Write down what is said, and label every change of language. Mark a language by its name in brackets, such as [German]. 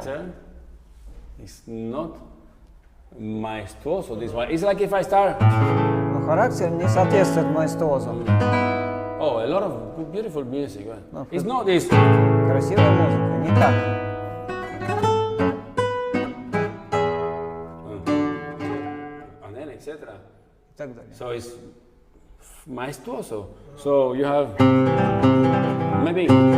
[English] character is not maestuoso this one. It's like if I start. [Russian] Но характер не соответствует маэстозу. [English] Oh, a lot of beautiful music. No, It's not this. [Russian] Красивая музыка, не так. [English] And then etc. [Russian] И так далее. [English] So it's maestuoso. So you have maybe.